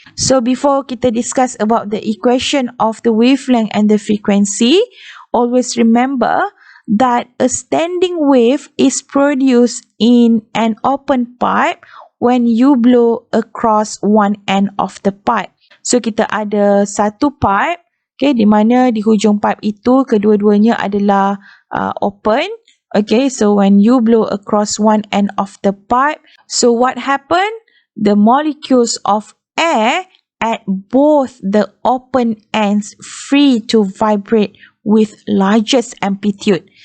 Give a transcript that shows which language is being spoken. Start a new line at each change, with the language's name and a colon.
English: So before kita discuss about the equation of the wavelength and the frequency, always remember that a standing wave is produced in an open pipe when you blow across one end of the pipe.
Malay: So kita ada satu pipe, okay, di mana di hujung pipe itu kedua-duanya adalah open.
English: Okay, so when you blow across one end of the pipe, so what happened? The molecules of air at both the open ends free to vibrate with largest amplitude.